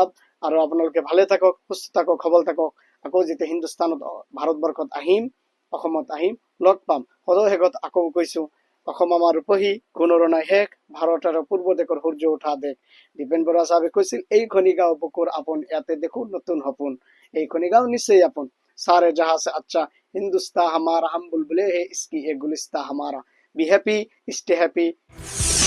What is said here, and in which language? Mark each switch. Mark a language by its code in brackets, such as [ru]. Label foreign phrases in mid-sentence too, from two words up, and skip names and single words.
[as] আৰু আপোনালোকে ভালে থাকক, সুস্থ থাকক, সবল থাকক। আকৌ যেতিয়া হিন্দুস্তানত, ভাৰতবৰ্ষত আহিম, অসমত আহিম, লগ পাম। সদৌ শেষত আকৌ কৈছোঁ, অসম আমাৰ ৰূপহী, গুণৰো নাই শেষ, ভাৰত আৰু পূৰ্ব দেশৰ সূৰ্য উঠা দেশ। দীপেন বৰুৱা চাহাবে কৈছিল, এইখনি গাঁও বুকুৰ আপোন, ইয়াতে দেখো নতুন সপোন, এইখনি গাঁও নিশ্চয় আপোন। [hi] सारे जहां से अच्छा हिंदुस्तान हमारा, हम बुलबुले है इसकी एक गुलिस्ता हमारा। [en] be happy, stay happy.